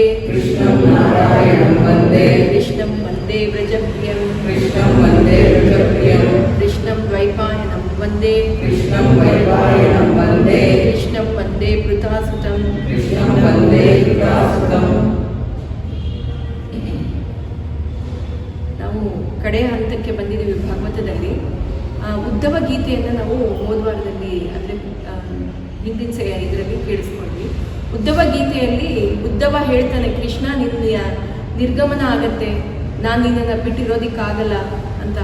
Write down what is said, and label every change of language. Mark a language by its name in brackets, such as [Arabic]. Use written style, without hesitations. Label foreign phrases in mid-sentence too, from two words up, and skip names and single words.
[Sanskrit] कृष्णं नारायणं वन्दे कृष्णं वन्दे व्रजप्रियं कृष्णं वन्दे व्रजप्रियं कृष्णं द्वैपायनं वन्दे कृष्णं वैपायनं वन्दे कृष्णं वन्दे पृथासुतं कृष्णं वन्दे कृतासुतं. [Kannada] ನಾವು ಕಡೆಯ ಹಂತಕ್ಕೆ ಬಂದಿದ್ದೀವಿ ಭಾಗವತದಲ್ಲಿ. ಉದ್ಧವ ಗೀತೆಯನ್ನು ನಾವು ಹೋದ ವಾರದಲ್ಲಿ ಅಂದರೆ ಹಿಂದಿನ ಇದರಲ್ಲಿ ಕೇಳಿಸ್ಕೊಂಡ್ವಿ. ಉದ್ಧವ ಗೀತೆಯಲ್ಲಿ ಉದ್ಧವ ಹೇಳ್ತಾನೆ, ಕೃಷ್ಣ ನಿನ್ನ ನಿರ್ಗಮನ ಆಗತ್ತೆ, ನಾನು ನಿನ್ನನ್ನು ಬಿಟ್ಟಿರೋದಕ್ಕಾಗಲ್ಲ ಅಂತ.